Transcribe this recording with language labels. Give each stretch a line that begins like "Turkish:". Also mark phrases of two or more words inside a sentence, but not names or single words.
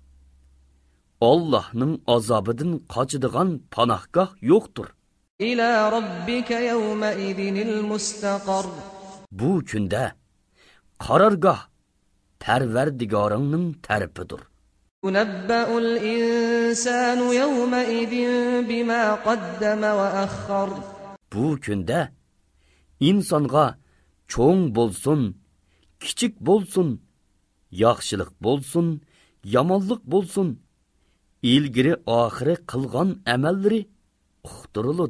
Uzbek: Allohning azobidan qochadigan panohgoh yo'qdir.
Arabic: إلى ربك يومئذ المستقر.
Uzbek: Bu kunda qarorgoh Parvardigoringning tarafidir.
Arabic: ينبأ الإنسان يومئذ بما قدم وأخر.
Uzbek: Bu kunda insonga cho'ng bo'lsin, kichik bo'lsin, yaxshilik bo'lsin, yomonlik bo'lsin, ilgari oxiri qilgan amallari uqtiriladi.